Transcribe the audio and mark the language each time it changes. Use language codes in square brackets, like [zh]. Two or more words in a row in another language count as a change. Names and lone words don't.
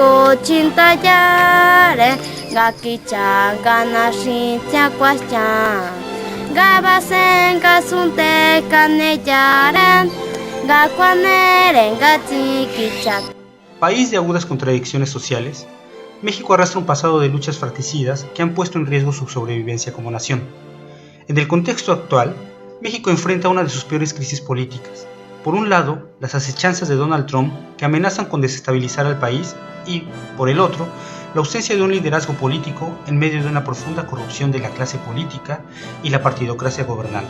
[cni] chintayare gakicha ganashitia kwascha gabasen kasunte kaneyaren gakwaneren gatikicha. [es] País de agudas contradicciones sociales, México arrastra un pasado de luchas fratricidas que han puesto en riesgo su sobrevivencia como nación. En el contexto actual, México enfrenta una de sus peores crisis políticas. Por un lado, las acechanzas de Donald Trump, que amenazan con desestabilizar al país, y, por el otro, la ausencia de un liderazgo político en medio de una profunda corrupción de la clase política y la partidocracia gobernante.